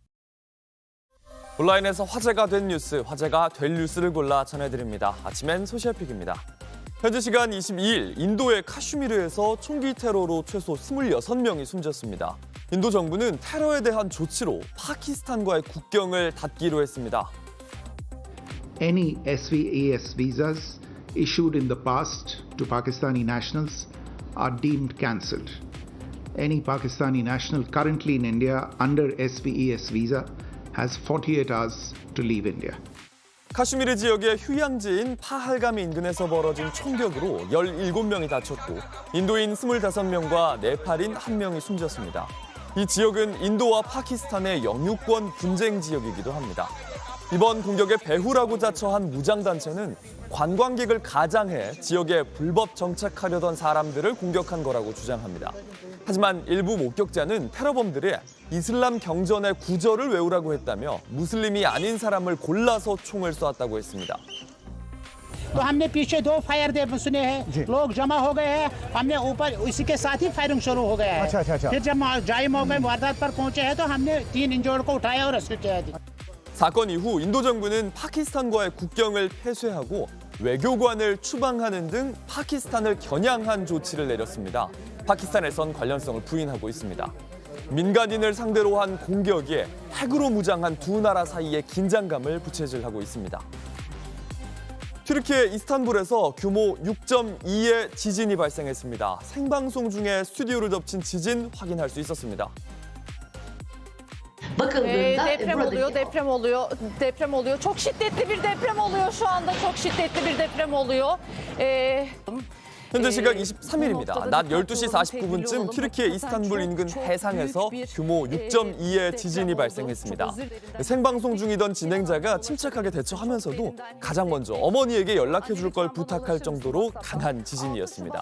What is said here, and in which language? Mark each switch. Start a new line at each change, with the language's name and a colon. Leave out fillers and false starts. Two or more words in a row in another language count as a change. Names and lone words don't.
Korean: 온라인에서 화제가 된 뉴스, 화제가 될 뉴스를 골라 전해드립니다. 아침엔 소시아픽입니다. 현지 시간 22일 인도의 카슈미르에서 총기 테러로 최소 26명이 숨졌습니다. 인도 정부는 테러에 대한 조치로 파키스탄과의 국경을 닫기로 했습니다.
English: Any SVAS visas issued in the past to Pakistani nationals are deemed cancelled. Any Pakistani national currently in India under SVAS visa has 48 hours to leave India.
Korean: 카슈미르 지역의 휴양지인 파할감 인근에서 벌어진 총격으로 17명이 다쳤고 인도인 25명과 네팔인 1명이 숨졌습니다. 이 지역은 인도와 파키스탄의 영유권 분쟁 지역이기도 합니다. 이번 공격의 배후라고 자처한 무장단체는 관광객을 가장해 지역에 불법 정착하려던 사람들을 공격한 거라고 주장합니다. 하지만 일부 목격자는 테러범들이 이슬람 경전의 구절을 외우라고 했다며 무슬림이 아닌 사람을 골라서 총을 쏘았다고 했습니다.
Hindi: तो हमने पीछे दो फायर दे सुने हैं लोग जमा हो गए हैं हमने ऊपर इसी के साथ ही फायरिंग शुरू हो गया है फिर जब जाए मौके वारदात पर पहुंचे हैं तो हमने 3 इंजर्ड को उठाया और रेस्क्यू किया है।
Korean: 사건 이후 인도 정부는 파키스탄과의 국경을 폐쇄하고 외교관을 추방하는 등 파키스탄을 겨냥한 조치를 내렸습니다. 파키스탄에선 관련성을 부인하고 있습니다. 민간인을 상대로 한 공격이 핵으로 무장한 두 나라 사이의 긴장감을 부채질하고 있습니다. 튀르키예 이스탄불에서 규모 6.2의 지진이 발생했습니다. 생방송 중에 스튜디오를 덮친 지진 확인할 수 있었습니다.
Turkish: deprem oluyor. Çok şiddetli bir deprem oluyor şu anda. Çok şiddetli bir deprem oluyor.
Korean: 현재 시각 23일입니다. 낮 12시 49분쯤 튀르키예 이스탄불 인근 해상에서 규모 6.2의 지진이 발생했습니다. 생방송 중이던 진행자가 침착하게 대처하면서도 가장 먼저 어머니에게 연락해 줄 걸 부탁할 정도로 강한 지진이었습니다.